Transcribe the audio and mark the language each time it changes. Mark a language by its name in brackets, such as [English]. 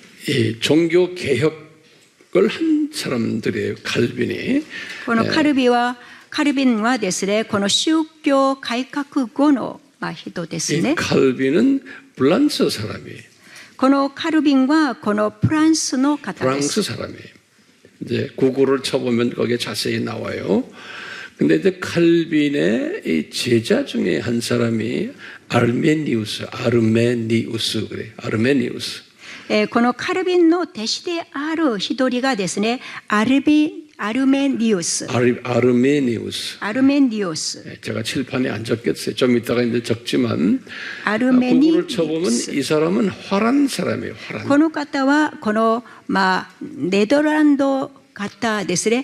[Korean] 이 종교 개혁을 한 사람들이에요. 칼빈이. [Japanese] このカルビはカルビンはですね、この宗教改革後の人ですね。 [Korean] 이 칼빈은 프랑스 사람이에요. [Japanese] このカルビンはこのフランスの方です。 [Korean] 프랑스 사람이에요. 이제 구글을 쳐보면 거기에 자세히 나와요. 근데 이제 칼빈의 이 제자 중에 한 사람이 아르메니우스 그래. 아르메니우스. [Japanese] このカルビンの弟子である一人がですね、アルメニウス。 [Korean] 아르메니우스. [Japanese] アルメニウス。 [Korean] 제가 칠판에 안 적겠어요. 좀 이따가 이제 적지만 아르메니우스. 구글을 쳐보면 이 사람은 화란 사람이에요. 화란. [Japanese] この方はこのネダランド方ですね。